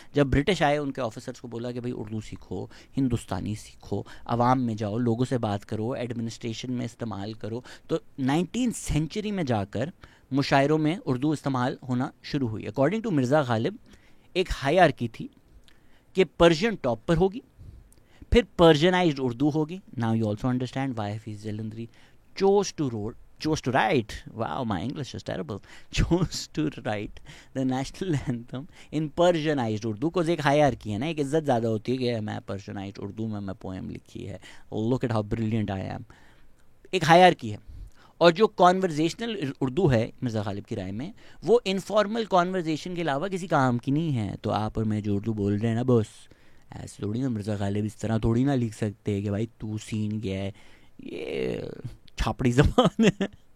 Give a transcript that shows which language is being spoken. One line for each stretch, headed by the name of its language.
Urdu: جب برٹش آئے ان کے آفیسرز کو بولا کہ بھئی اردو سیکھو, ہندوستانی سیکھو, عوام میں جاؤ, لوگوں سے بات کرو, ایڈمنسٹریشن میں استعمال کرو. تو 19th سینچری میں جا کر مشاعروں میں اردو استعمال ہونا شروع ہوئی. اکارڈنگ ٹو مرزا غالب ایک ہائرارکی تھی کہ پرشین ٹاپ پر ہوگی, پھر پرشینائزڈ اردو ہوگی.
English: now you also understand why Hafeez Jalandhari chose to write, wow, my English is terrible, chose to write the national anthem in Persianized Urdu, cause
Urdu: ایک hierarchy ہے نا, ایک عزت زیادہ ہوتی ہے کہ میں Persianized اردو میں پوئم لکھی ہے,
English: look at how brilliant I am.
Urdu: ایک hierarchy ہے. اور جو کانورزیشنل اردو ہے مرزا غالب کی رائے میں, وہ انفارمل کانورزیشن کے علاوہ کسی کام کی نہیں ہے. تو آپ اور میں جو اردو بول رہے ہیں نا بس, ایسے تھوڑی نا مرزا غالب اس طرح تھوڑی نہ لکھ سکتے کہ بھائی تو سین گیا ہے, یہ چھاپڑی زبان ہے.